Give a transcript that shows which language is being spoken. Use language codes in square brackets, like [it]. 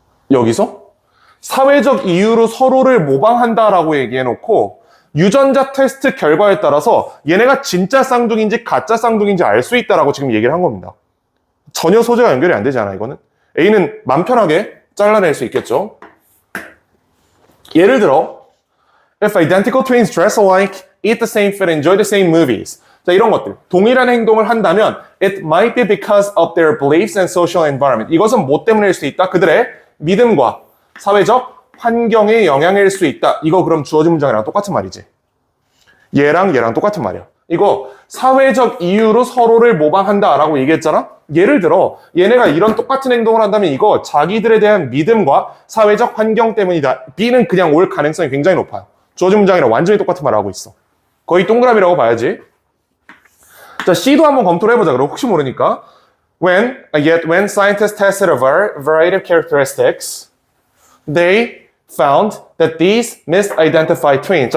[ko] 여기서 사회적 이유로 서로를 모방한다라고 얘기해놓고 유전자 테스트 결과에 따라서 얘네가 진짜 쌍둥이인지 가짜 쌍둥이인지 알 수 있다라고 지금 얘기를 한 겁니다. 전혀 소재가 연결이 안 되지 않아, 이거는? A는 맘 편하게 잘라낼 수 있겠죠. 예를 들어 [en] If identical twins dress alike, eat the same food, enjoy the same movies. [ko] 자, 이런 것들. 동일한 행동을 한다면 [en] It might be because of their beliefs and social environment. [ko] 이것은 뭐 때문일 수 있다? 그들의 믿음과 사회적 환경의 영향일 수 있다. 이거 그럼 주어진 문장이랑 똑같은 말이지. 얘랑 똑같은 말이야. 이거 사회적 이유로 서로를 모방한다라고 얘기했잖아? 예를 들어 얘네가 이런 똑같은 행동을 한다면 이거 자기들에 대한 믿음과 사회적 환경 때문이다. B는 그냥 올 가능성이 굉장히 높아요. 주어진 문장이랑 완전히 똑같은 말을 하고 있어. 거의 동그라미라고 봐야지. 자, C도 한번 검토를 해보자. 그럼 혹시 모르니까. [en] Yet when scientists tested a variety of characteristics, they found that these misidentified twins.